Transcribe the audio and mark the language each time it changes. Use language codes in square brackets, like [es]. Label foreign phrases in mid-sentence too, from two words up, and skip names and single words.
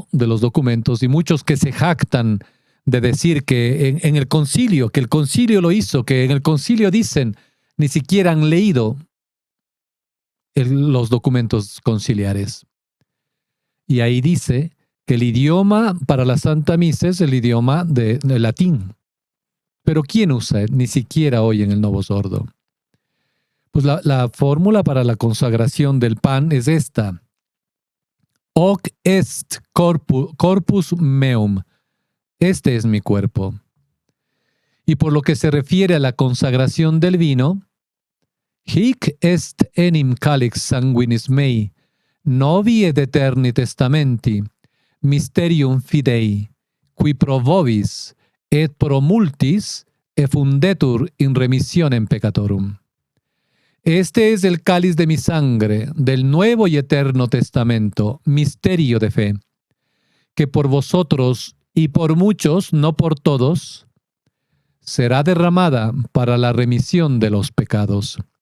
[es] De los documentos, y muchos que se jactan de decir que en el concilio, que el concilio lo hizo, que en el concilio dicen, ni siquiera han leído los documentos conciliares. Y ahí dice que el idioma para la Santa Misa es el idioma del latín. Pero ¿quién usa? Ni siquiera hoy en el Novo Sordo. Pues la fórmula para la consagración del pan es esta. [la] Hoc est corpus meum. [es] Este es mi cuerpo. Y por lo que se refiere a la consagración del vino, [la] hic est enim calix sanguinis mei, novi et eterni testamenti, mysterium fidei, qui pro vobis et pro multis effundetur in remissionem peccatorum. [es] Este es el cáliz de mi sangre, del nuevo y eterno testamento, misterio de fe, que por vosotros y por muchos, no por todos, será derramada para la remisión de los pecados.